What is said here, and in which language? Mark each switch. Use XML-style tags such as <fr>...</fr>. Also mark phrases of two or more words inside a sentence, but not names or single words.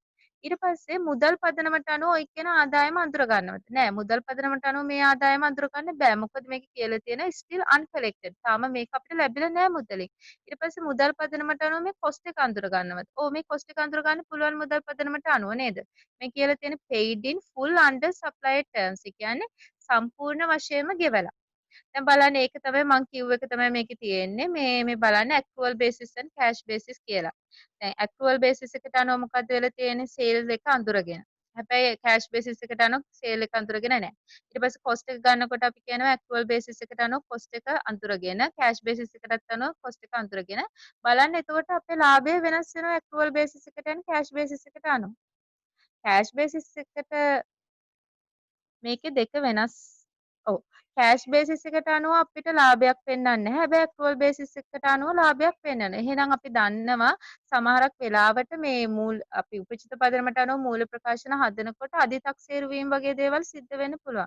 <si>ඊට පස්සේ මුදල් පදනමට අනුව ඔය කියන ආදායම අඳුර ගන්නවද? නෑ මුදල් පදනමට අනුව මේ ආදායම අඳුර ගන්න බෑ. මොකද මේකේ කියලා තියෙනවා</si> <en>still uncollected.</en> <si>තාම මේක අපිට ලැබිලා නෑ මුදලින්. ඊට පස්සේ මුදල් පදනමට අනුව මේ කොස්ට් එක අඳුර ගන්නවද? ඔව් මේ කොස්ට් එක අඳුර ගන්න පුළුවන් මුදල් පදනමට අනුව නේද? මේ කියලා තියෙන</si> <en>paid in full under supplied terms.</en> <si>ඒ කියන්නේ සම්පූර්ණ වශයෙන්ම ගෙවලා. දැන් බලන්න ඒක තමයි මං කිව්ව එක තමයි මේකේ තියෙන්නේ. මේ බලන්න</si> <en>accrual basis and cash basis</en> <si>කියලා. දැන්</si> <en>accrual basis</en> <si>එකට අනුව මොකද්ද වෙලා තියෙන්නේ? sales එක අඳුරගෙන. හැබැයි</si> <en>cash basis</en> <si>එකට අනුව sale එක අඳුරගෙන නැහැ. ඊට පස්සේ cost එක ගන්නකොට අපි කියනවා</si> <en>accrual basis</en> <si>එකට අනුව cost එක අඳුරගෙන</si> <en>cash basis</en> <si>එකටත් අනුව cost එක අඳුරගෙන බලන්න එතකොට අපේ ලාභය වෙනස් වෙනවා</si> <en>accrual basis</en> <si>එකට</si> <en>and cash basis</en> <si>එකට අනුව.</si> <en>cash basis</en> <si>එකට මේකේ දෙක වෙනස්. ඔව්.</si> <en>cash basis</en> <si>එකට අනුව අපිට ලාභයක් පෙන්වන්නේ නැහැ. හැබැයි</si> <en>accrual basis</en> <si>එකට අනුව ලාභයක් පෙන්වනවා. එහෙනම් අපි දන්නවා සමහරක් වෙලාවට මේ අපි උපචිත පදනමට අනුව මූල්‍ය ප්‍රකාශන හදනකොට අධිතක්සේරු වීම වගේ දේවල් සිද්ධ වෙන්න පුළුවන්.</si>